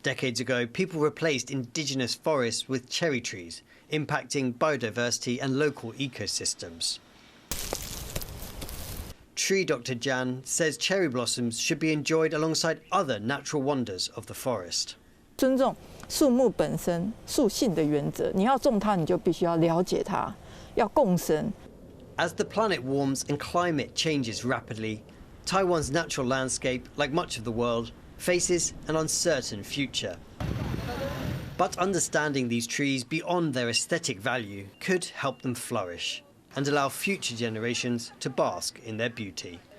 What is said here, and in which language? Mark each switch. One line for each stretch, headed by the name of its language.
English: Decades ago, people replaced indigenous forests with cherry trees, impacting biodiversity and local ecosystems. Tree Dr. Jan says cherry blossoms should be enjoyed alongside other natural wonders of the forest.
Chinese: 尊重树木本身树性的原则，你要种它，你就必须要了解它，要共生。
English: As the planet warms and climate changes rapidly, Taiwan's natural landscape, like much of the world, faces an uncertain future. But understanding these trees beyond their aesthetic value could help them flourish and allow future generations to bask in their beauty.